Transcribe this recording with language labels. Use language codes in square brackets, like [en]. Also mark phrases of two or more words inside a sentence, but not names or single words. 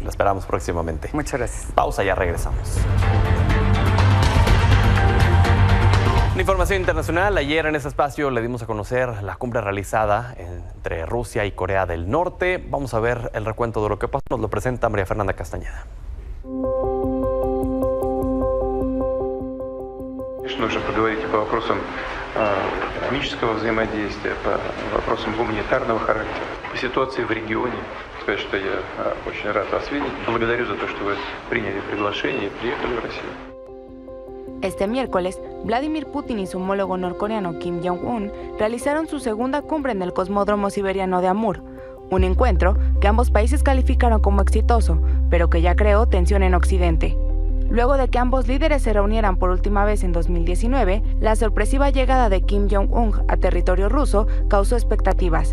[es] La esperamos próximamente. Muchas gracias. Pausa, ya regresamos. En información internacional, ayer en este espacio le dimos a conocer la cumbre realizada entre Rusia y Corea del Norte. Vamos a ver el recuento de lo que pasó. Nos lo presenta María Fernanda Castañeda. [ru] Нужно поговорить по вопросам экономического взаимодействия, по вопросам гуманитарного характера, по ситуации в регионе. Сказать, что я очень рад вас видеть. Благодарю за то, что вы приняли приглашение и приехали в Россию. [es] Este miércoles, Vladimir Putin y su homólogo norcoreano Kim Jong-un realizaron su segunda cumbre en el cosmódromo siberiano de Amur, un encuentro que ambos países calificaron como exitoso, pero que ya creó tensión en Occidente. Luego de que ambos líderes se reunieran por última vez en 2019, la sorpresiva llegada de Kim Jong-un a territorio ruso causó expectativas.